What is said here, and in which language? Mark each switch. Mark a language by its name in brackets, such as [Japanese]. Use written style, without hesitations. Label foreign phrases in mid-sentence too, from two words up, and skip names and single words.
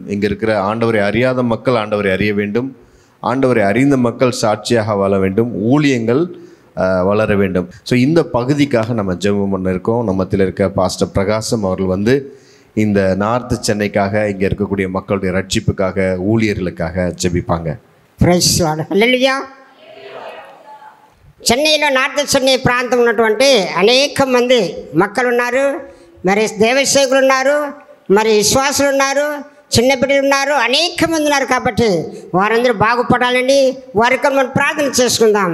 [Tamil] இங்கே இருக்கிற ஆண்டவரை அறியாத மக்கள் ஆண்டவரை அறிய வேண்டும். ஆண்டவரை அறிந்த மக்கள் சாட்சியாக வாழ வேண்டும். ஊழியங்கள் வளர வேண்டும். ஸோ இந்த பகுதிக்காக நம்ம ஜெபம் பண்ண இருக்கோம். நம்மத்தில் இருக்க பாஸ்டர் பிரகாசம் அவர்கள் இந்த நார்த் சென்னைக்காக, இங்கே இருக்கக்கூடிய மக்களுடைய ரட்சிப்புக்காக, ஊழியர்களுக்காக ஜெபிப்பாங்க. [Telugu] చెన్నైలో నార్త్ చెన్నై ప్రాంతం ఉన్నటువంటి అనేక మంది మక్కలు ఉన్నారు, మరి దేవసేవకులు ఉన్నారు, మరి విశ్వాసులు ఉన్నారు, చిన్న బిడ్డలు ఉన్నారు, అనేక మంది ఉన్నారు. కాబట్టి వారందరూ బాగుపడాలని వారికి మనం ప్రార్థన చేసుకుందాం.